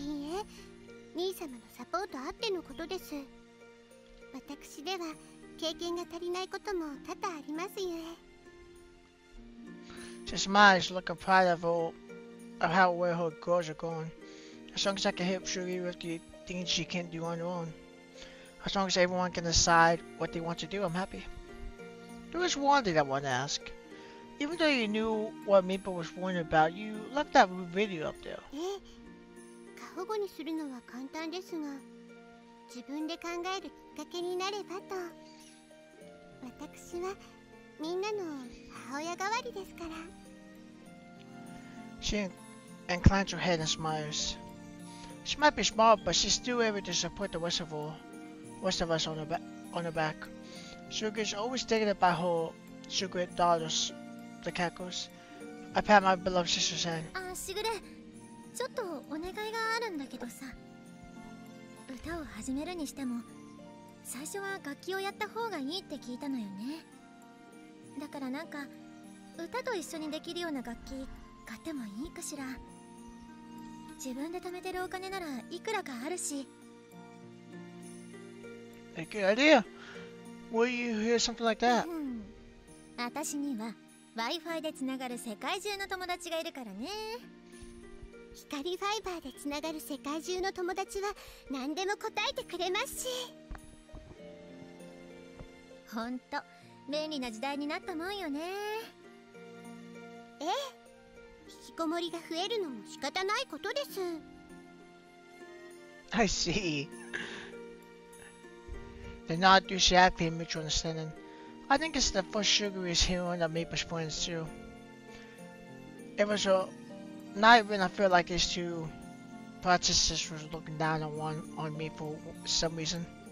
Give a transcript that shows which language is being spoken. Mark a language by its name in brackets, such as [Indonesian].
[Japanese] いいえ、兄様のサポートあってのことです。私では経験が足りないことも多々ありますゆえ。 [English] She smiles, looking proud of how well her girls are going. As long as I can help Shugi with the things she can't do on her own. As long as everyone can decide what they want to do, I'm happy. There is one thing I want to ask. Even though you knew what Maple was warning about, you left that video up there. [Japanese] 過保護にするのは簡単ですが、自分で考えるきっかけになればと。私はみんなの母親代わりですから。 [English] She inclines her head and smiles. She might be small, but she's still able to support the rest of us on her back. Sugar's always thinking about her sugar daughters, the catgirls. I pat my beloved sister's hand. [Japanese] あ、しぐれ、ちょっとお願いがあるんだけどさ。歌を始めるにしても、最初は楽器をやった方がいいって聞いたのよね。だからなんか歌と一緒にできるような楽器買ってもいいかしら。自分で貯めてるお金ならいくらかあるし。 [English] A good idea. Will you hear something like that? [Japanese] 私には Wi-Fi でつながる世界中の友達がいるからね。光ファイバーでつながる世界中の友達は何でも答えてくれますし。ほんと便利な時代になったもんよね。ええ、引きこもりが増えるのも仕方ないことです。 [English] I see. They nod enthusiastically in mutual understanding. I think it's the first Sugar is hearing of Maple's friends too. It was a night when I felt like these two Patisseries was looking down on me for some reason.